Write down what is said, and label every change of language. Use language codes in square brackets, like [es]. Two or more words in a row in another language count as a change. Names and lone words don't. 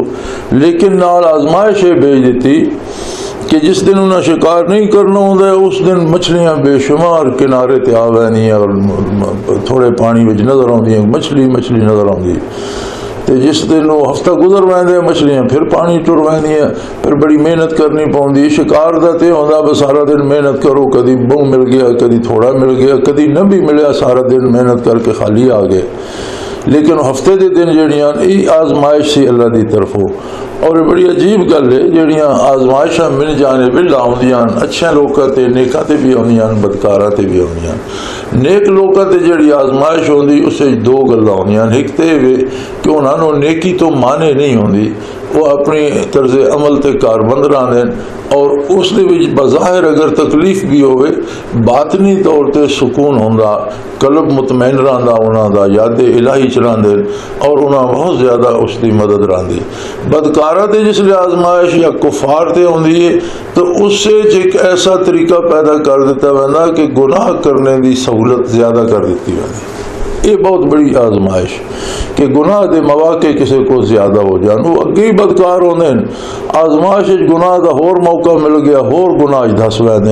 [pa] لیکن نال آزمائش یہ بھیج دیتی کہ جس دن انہیں شکار نہیں کرنا ہوتا ہے اس دن مچھلیاں بے شمار کنارے تے آ وینی اور تھوڑے پانی وچ نظر آتی ہیں، مچھلی نظر آتی تے جس دن وہ ہفتہ گزر ویندے مچھلیاں پھر پانی ٹر ویندیاں، پھر بڑی محنت کرنی پوندی۔ شکار دا تے ہوندا بس سارا دن محنت کرو، کدی بہو مل گیا، کدی تھوڑا مل گیا، کدی نہ بھی ملیا، سارا دن محنت کر کے خالی آ گئے۔ لیکن ہفتے دے دن جڑیاں یہ آزمائش سی اللہ دی طرفوں، اور یہ بڑی عجیب گل ہے، جڑیاں آزمائشاں من جانب اللہ ہوندیاں، اچھے لوکاں تے نیکاں تے بھی ہوندیاں، بدکاراں تے بھی ہوندیاں۔ نیک لوکاں تے جڑی آزمائش ہوندی اس وچ 2 گلاں ہوندیاں، ایک تے کہ انہاں نوں نیکی تو مانے نہیں ہوندی، وہ اپنی طرز عمل تے کاربند رہندے، اور اس دے وچ بظاہر اگر تکلیف بھی ہوئے باطنی طور تے سکون ہوندا، قلب مطمئن رہندا انہاں دا، یاد الہی چ رہندے اور انہاں بہت زیادہ اس دی مدد رہندی۔ بدکاراں تے جس لئے آزمائش یا کفار تے ہوندی ہے تو اس سے ایک ایسا طریقہ پیدا کر دیتا ویندا کہ گناہ کرنے دی سہولت زیادہ کر دیتی ویندی۔ یہ بہت بڑی آزمائش کہ گناہ دے مواقع کسی کو زیادہ ہو جان، وہ اگے ہی بدکار ہوندے ہیں، آزمائش گناہ دا ہور موقع مل گیا، ہور گناہ دس ویندے۔